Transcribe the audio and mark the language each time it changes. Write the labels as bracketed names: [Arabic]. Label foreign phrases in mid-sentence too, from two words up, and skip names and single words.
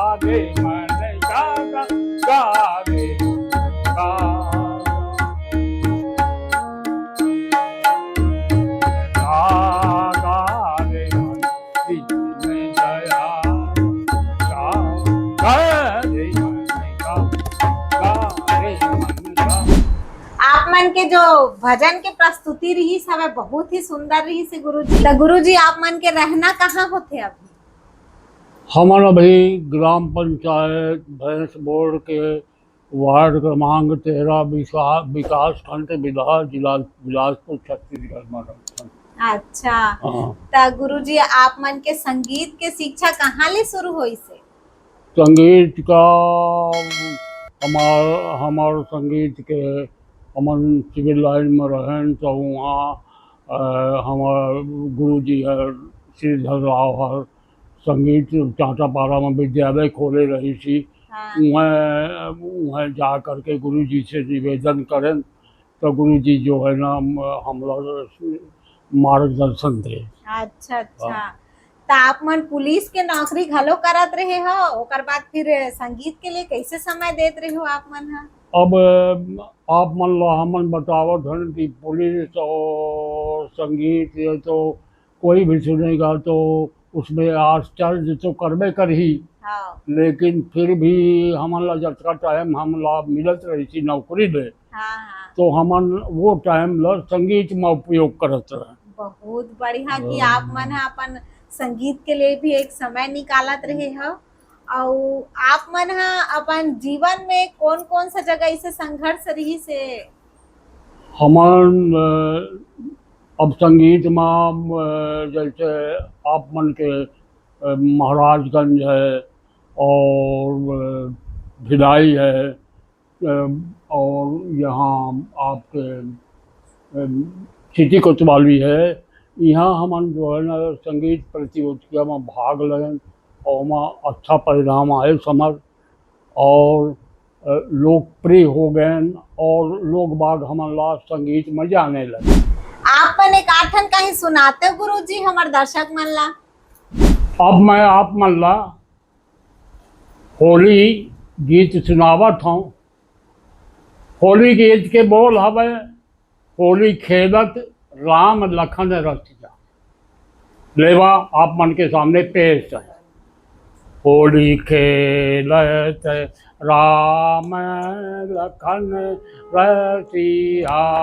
[Chhattisgarhi] रे मन गा गा गा रे गा गा रे मन बीच में गया गा रे मन गा रे मन गा। आप मन के जो भजन के प्रस्तुति रही सब बहुत ही सुंदर रही से गुरुजी। तो गुरुजी आप मन के रहना कहाँ होते अभी? हमन अभी ग्राम पंचायत भैंस बोर्ड के वार्ड क्रमांक 13 विकास खंड विधा जिला बिलासपुर छत्तीसगढ़ में रहथन। अच्छा, हाँ। तो गुरुजी आप मन के संगीत के शिक्षा कहाँ ले शुरू हुई से? संगीत का हमार संगीत के हमन सिविल लाइन में रहें तो वहाँ हमार गुरुजी है श्रीधर राव है संगीत चाटापारा में विद्यालय खोले रही थी। हाँ। वहाँ जा करके गुरुजी से निवेदन करें तो गुरुजी जो है ना हम लोग मार्गदर्शन दे। अच्छा अच्छा, तो आप मन पुलिस के नौकरी घलो करत रहे हो, ओकर बाद फिर संगीत के लिए कैसे समय देत रहे हो आप मन हा? अब आप मन लो हमन बतावत हन कि पुलिस और संगीत ये तो कोई भी सुनेगा तो उसमें आश्चर्य तो करबे करही। हाँ लेकिन फिर भी हमन ला जब का टाइम हम ला मिलत रही थी नौकरी में हाँ हाँ, तो हमन वो टाइम ला संगीत में उपयोग करत रहे। बहुत बढ़िया कि आप मन हा अपन संगीत के लिए भी एक समय निकालत रहे हो। और आप मन हा अपन जीवन में कौन कौन सा जगह इसे संघर्ष रही से? हमन अब संगीत में जैसे आप मन के महाराजगंज है और भिलाई है और यहाँ आपके सिटी कोतवाली है। यहाँ हमन जो है ना संगीत प्रतियोगिता में भाग लें और वहाँ अच्छा परिणाम आए समझ और लोकप्रिय हो गए और लोग बाग हमन ला संगीत में जाने लगे। आप मन एक आठन कहीं सुनाते हो गुरुजी हमार दर्शक मन ला? अब मैं आप मन ला होली गीत सुनावत हूँ। होली गीत के बोल हवे होली खेलत राम लखन रसिया। लेवा आप मन के सामने पेश है। होली खेलत राम लखन रसिया